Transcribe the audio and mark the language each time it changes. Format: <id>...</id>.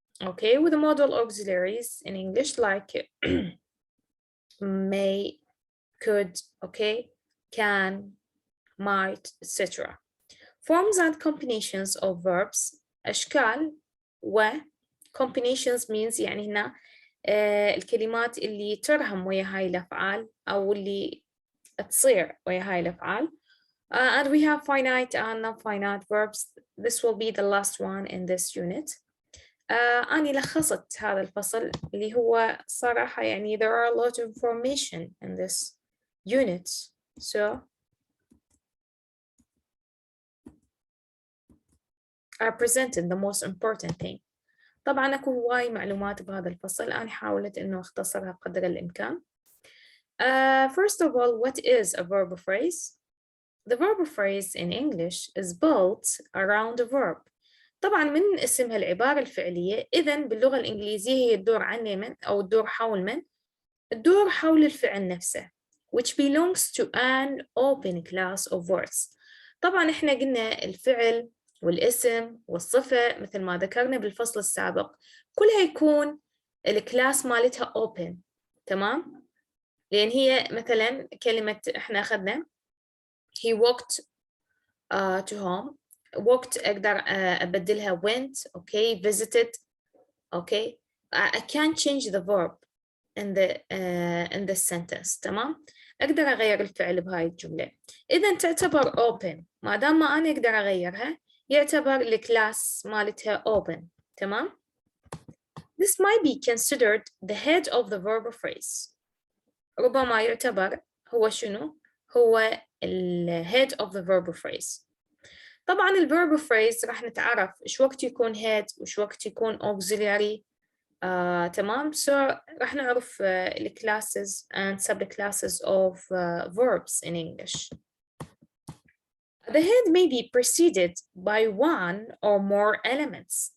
<en>Okay, with the modal auxiliaries in English like may, could, okay, can, might, etc. Forms and combinations of verbs.</en> <ar>أشكال و</ar> <en>combinations means</en> <ar>يعني هنا الكلمات اللي ترهم ويا هاي الأفعال أو اللي تصير ويا هاي الأفعال.</ar> <en>And we have finite and non-finite verbs. This will be the last one in this unit.</en> <ar>أنا لخصت هذا الفصل اللي هو صراحة يعني</ar> <en>there are a lot of information in this unit. So I presented the most important thing.</en> <ar>طبعا أكو هواي معلومات بهذا الفصل، أنا حاولت إنه أختصرها قدر الإمكان.</ar> <en>First of all, what is a verb phrase? The verb phrase in English is built around a verb.</en> <ar>طبعا من اسمها العبارة الفعلية، إذن باللغة الإنجليزية هي تدور عن من أو تدور حول من؟ تدور حول الفعل نفسه</ar> <en>which belongs to an open class of words.</en> <ar>طبعا إحنا قلنا الفعل والاسم والصفة مثل ما ذكرنا بالفصل السابق كلها يكون الكلاس مالتها open، تمام؟ لأن هي مثلا كلمة إحنا أخذنا</ar> <en>he walked to home. walked</en> <ar>أقدر أبدلها</ar> <en>went, okay, visited, okay. I can't change the verb in the sentence،</en> <ar>تمام؟ أقدر أغير الفعل بهاي الجملة. إذا تعتبر open، ما دام ما أنا أقدر أغيرها يعتبر الكلاس مالتها open، تمام؟</ar> <en>This might be considered the head of the verb phrase.</en> <ar>ربما يعتبر هو شنو؟ هو</ar> <en>head of the verb phrase.</en> <ar>طبعا الverb phrase راح نتعرف إيش وقت يكون head وإيش وقت يكون auxiliary. تمام.</ar> <en>So</en> <ar>راح نعرف</ar> <en>classes and subclasses of verbs in English. The head may be preceded by one or more elements.</en>